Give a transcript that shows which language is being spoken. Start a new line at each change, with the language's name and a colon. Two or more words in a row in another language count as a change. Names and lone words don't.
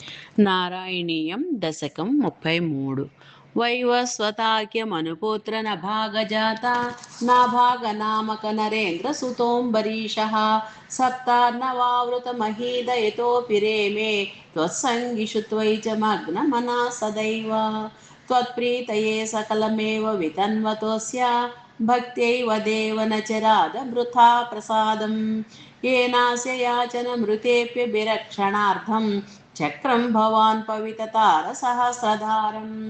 Sanskrit: నారాయణీయం దశకం 33 వైవస్వతాఖ్యమనుపుత్ర నభాగజాత నాభాగనామక నరేంద్ర సుతోంబరీషः సప్తార్ణవావృతమహీదయతోऽపి రేమే त्वत्सङ्गिषु त्वयि च मग्नमना सदैव त्वत्प्रीतये सकलमेव वितन्वतोऽस्य भक्त्यैव देव न चराद वृथा प्रसादं येनास्य याचनमृतेऽप्यभिरक्षणार्थं चक्रं भवान् पविततारसहस्रधारं